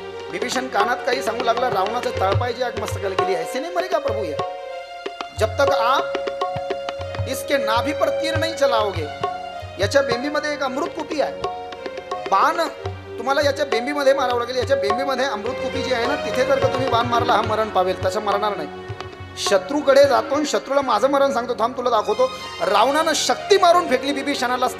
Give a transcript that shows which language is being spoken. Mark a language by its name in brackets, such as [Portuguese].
[Marathi] बिभीषण कानात काही सांगू लागला, रावणाचं तळपायची आग मस्तकाला गेली. [Hindi] ऐसे नहीं मरेगा प्रभु, ये जब तक आप इसके नाभि पर तीर नहीं चलाओगे. [Marathi] याच्या बेंबीमध्ये एक अमृतकुपी आहे. बाण तुम्हाला याच्या बेंबीमध्ये मारावं लागेल. याच्या बेंबीमध्ये अमृतकुपी जी आहे ना, तिथे जर का तुम्ही बाण मारला हा मरण पावेल. तसं मरणार नाही. शत्रूकडे जातो आणि शत्रूला माझं मरण सांगतो, थांब तुला दाखवतो. रावणानं शक्ती मारून फेकली बिभीषणालाच.